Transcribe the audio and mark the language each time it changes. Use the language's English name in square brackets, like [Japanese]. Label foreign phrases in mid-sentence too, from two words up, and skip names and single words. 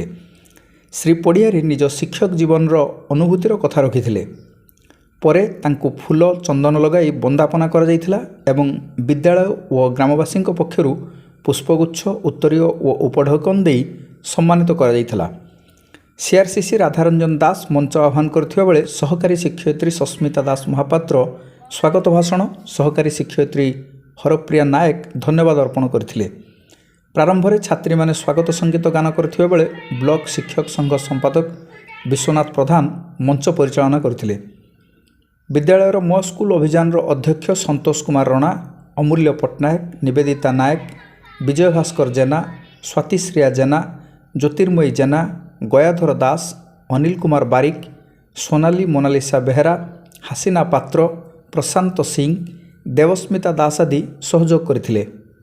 [Odia] ଶ୍ରୀ ପଢ଼ିଆରୀ ନିଜ ଶିକ୍ଷକ ଜୀବନ ଅନୁଭୂତିର କଥା ରଖିଥିଲେ। ପରେ ତାଙ୍କୁ ଫୁଲ ଚନ୍ଦନ ଲଗାଇ ବନ୍ଦାପନା କରା ଯାଇଥିଲା ଏବଂ ବିଦ୍ୟାଳୟ ଓ ଗ୍ରାମବାସୀ ପକ୍ଷରୁ ପୁଷ୍ପଗୁଚ୍ଛ, ଉତ୍ତରୀୟ ଓ ଉପଢୌକନ ଦେଇ ସମ୍ମାନିତ କରା ଯାଇଥିଲା। ସିଆରସିସି ରାଧାରଞ୍ଜନ ଦାସ ମଞ୍ଚ ଆହ୍ୱାନ କରିଥିବା ବେଳେ ସହକାରୀ ଶିକ୍ଷୟିତ୍ରୀ ସସ୍ମିତା ଦାସ ମହାପାତ୍ର ସ୍ୱାଗତ ଭାଷଣ, ସହକାରୀ ଶିକ୍ଷୟିତ୍ରୀ ହରପ୍ରିୟା ନାୟକ ଧନ୍ୟବାଦ ଅର୍ପଣ କରିଥିଲେ। ପ୍ରାରମ୍ଭ ରେ ଛାତ୍ରୀ ମାନେ ସ୍ୱାଗତ ସଙ୍ଗୀତ ଗାନ କରିଥିବା ବେଳେ ବ୍ଲକ ଶିକ୍ଷକ ସଂଘ ସମ୍ପାଦକ ବିଶ୍ୱନାଥ ପ୍ରଧାନ ମଞ୍ଚ ପରିଚାଳନା କରିଥିଲେ। ବିଦ୍ୟାଳୟର ମୋ ସ୍କୁଲ ଅଭିଯାନ ଅଧ୍ୟକ୍ଷ ସନ୍ତୋଷ କୁମାର ରଣା, ଅମୂଲ୍ୟ ପଟ୍ଟନାୟକ, ନିବେଦିତା ନାୟକ, ବିଜୟ ଭାସ୍କର ଜେନା, ସ୍ୱାତିଶ୍ରିୟା ଜେନା, ଜ୍ୟୋତିର୍ମୟୀ ଜେନା, ଗୟାଧର ଦାସ, ଅନିଲ କୁମାର ବାରିକ, ସୋନାଲୀ ମୋନାଲିସା ବେହେରା, ହାସିନା ପାତ୍ର, ପ୍ରଶାନ୍ତ ସିଂହ, ଦେବସ୍ମିତା ଦାସ ଆଦି ସହଯୋଗ କରିଥିଲେ।